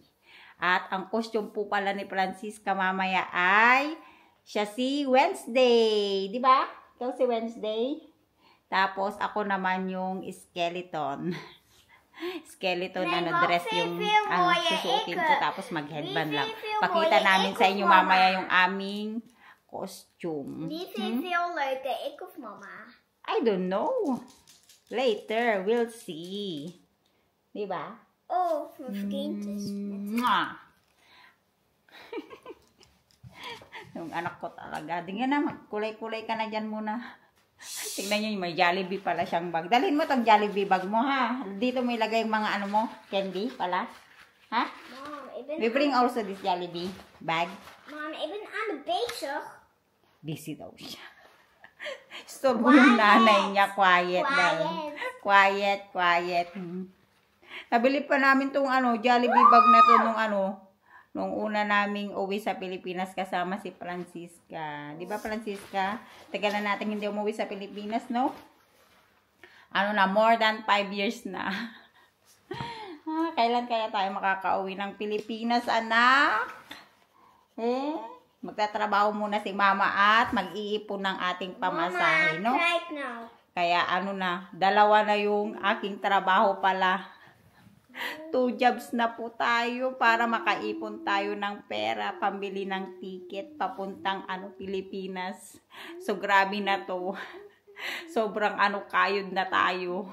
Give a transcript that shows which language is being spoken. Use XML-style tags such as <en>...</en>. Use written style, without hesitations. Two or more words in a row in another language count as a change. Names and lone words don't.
<tl>At ang costume po pala ni Francisca mamaya ay siya si Wednesday. Di ba? Ikaw si Wednesday. Tapos ako naman yung skeleton. Skeleton dress yung susuotin ko. Tapos mag-headband lang. Pakita namin sa inyo mamaya yung aming costume.</tl> <nl>Wie vindt veel leuker, ik of mama?</nl> <en>I don't know. Later, we'll see.</en> <tl>Di ba?</tl> <nl>Oh, mijn vriend is.</nl> <tl>Yung anak ko talaga. Tingnan na, magkulay-kulay ka na dyan muna. Tingnan nyo, may Jollibee pala siyang bag. Dalhin mo tong Jollibee bag mo, ha? Dito mo ilagay yung mga candy pala. Ha?</tl> <en>Mom, We bring also this Jollibee bag. Mom,</en> <nl>ik ben aan de bezig.</nl> <tl>Busy daw siya. Storbo yung nanay niya. Quiet daw.</tl> <en>Quiet.</en> <tl>Nabili pa namin tong Jollibee bag na to nung una naming uwi sa Pilipinas kasama si Francisca. Di ba, Francisca? Tagal na natin hindi umuwi sa Pilipinas, no?</tl> <en>More than 5 years na.</en> <tl>Kailan kaya tayo makakauwi ng Pilipinas, anak? Magtatrabaho muna si mama at mag-iipon ng ating pamasahe, no?</tl> <nl>Kijk nou.</nl> <tl>Kaya dalawa na yung aking trabaho pala. 2 jobs na po tayo para makaipon tayo ng pera, pambili ng ticket papuntang Pilipinas. So grabe na to. Sobrang kayod na tayo.</tl>